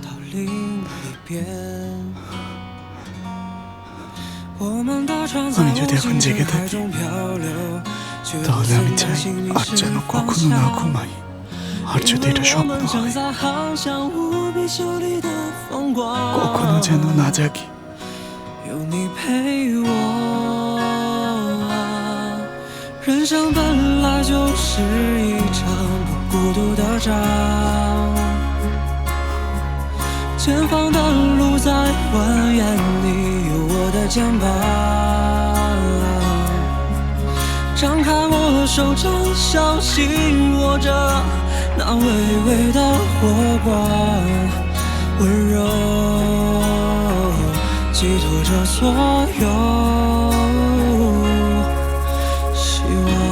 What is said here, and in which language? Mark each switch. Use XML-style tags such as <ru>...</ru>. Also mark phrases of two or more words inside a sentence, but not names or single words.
<bn>আমি যদি এখন জেগে থাকি, তাহলে আমি চাই আর যেন কখনো না ঘুমাই। আর যদি এটা স্বপ্ন হয়, কখনো যেন না জাগি।</bn> <zh>有你陪我，人生本来就是一场不孤独的仗，前方的路在蜿蜒，你有我的肩膀，张开我手掌，小心握着那微微的火光，温柔寄托着所有希望。</zh>